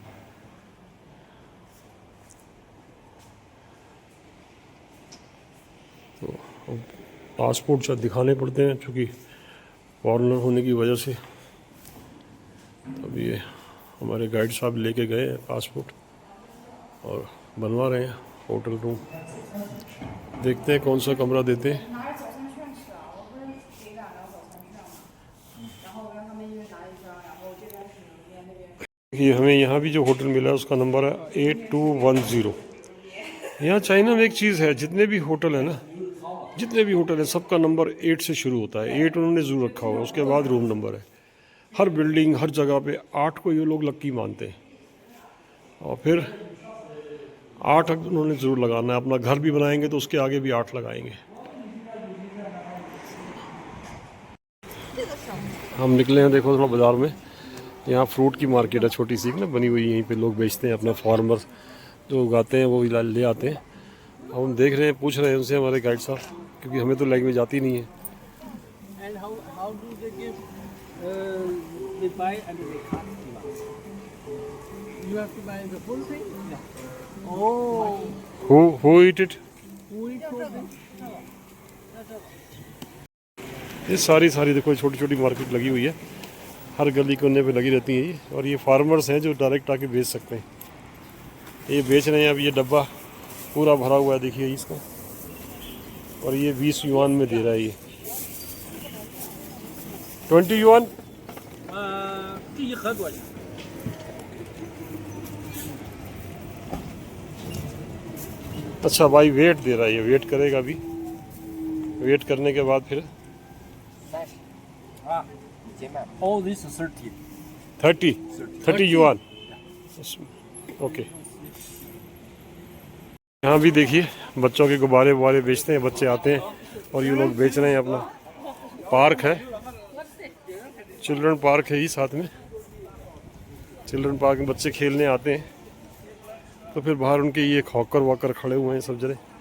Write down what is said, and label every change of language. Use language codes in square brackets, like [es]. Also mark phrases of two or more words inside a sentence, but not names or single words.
[hi] तो पासपोर्ट शायद दिखाने पड़ते हैं क्योंकि फॉरेनर होने की वजह से। तब ये हमारे गाइड साहब लेके गए हैं पासपोर्ट और बनवा रहे हैं होटल रूम। देखते हैं कौन सा कमरा देते हैं। [zh] 拿着早餐券吃啊，我不是给2张早餐券嘛，然后让他们一人拿1张，然后这边是里面那边。 [hi] ये हमें यहाँ भी जो होटल मिला है उसका नंबर है 8210। यहाँ चाइना में एक चीज़ है, जितने भी होटल है ना, जितने भी होटल है सबका नंबर 8 से शुरू होता है। 8 उन्होंने ज़रूर रखा हुआ, उसके बाद रूम नंबर है। हर बिल्डिंग हर जगह पे 8 को ये लोग लक्की मानते हैं और फिर 8 उन्होंने ज़रूर लगाना है। अपना घर भी बनाएंगे तो उसके आगे भी 8 लगाएंगे। हम निकले हैं देखो थोड़ा बाज़ार में। यहाँ फ्रूट की मार्केट है छोटी सी ना बनी हुई, यहीं पे लोग बेचते हैं, अपना फार्मर्स जो उगाते हैं वो ले आते हैं। अब हम देख रहे हैं, पूछ रहे हैं उनसे हमारे गाइड साहब, क्योंकि हमें तो लैंग्वेज आती नहीं है। [en] And how do they give? They buy and they cut to us. You have to buy the full thing. Yeah. Oh. Who eat it? Who eat from [hi] ये सारी देखो छोटी छोटी मार्केट लगी हुई है, हर गली कोने पे लगी रहती है ये। और ये फार्मर्स हैं जो डायरेक्ट आके बेच सकते हैं। ये बेच रहे हैं। अब ये डब्बा पूरा भरा हुआ है देखिए इसका, और ये 20 युआन में दे रहा है ये। 20 युआन। [zh] 第一盒多少钱？ [hi] अच्छा भाई वेट दे रहा है, ये वेट करेगा अभी। वेट करने के बाद फिर [en] ，All this is 30. [hi] 30 युआन। ओके। यहाँ भी देखिए बच्चों के गुब्बारे वुब्बारे बेचते हैं, बच्चे आते हैं और ये लोग बेच रहे हैं। अपना पार्क है, [en] children park [hi] है ही साथ में। [en] children park [hi] में बच्चे खेलने आते हैं तो फिर बाहर उनके ये हॉकर वॉकर खड़े हुए हैं सब जगह।